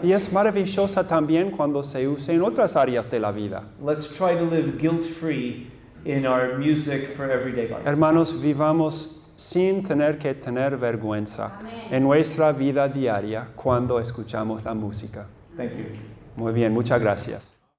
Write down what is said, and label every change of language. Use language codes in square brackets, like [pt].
[es] y es maravillosa también cuando se usa en otras áreas de la vida. [en] Let's try to live guilt-free in our music for everyday life. [es] Hermanos, vivamos sin tener que tener vergüenza en nuestra vida diaria cuando escuchamos la música. [en] Thank you. [es] Muy bien, muchas gracias.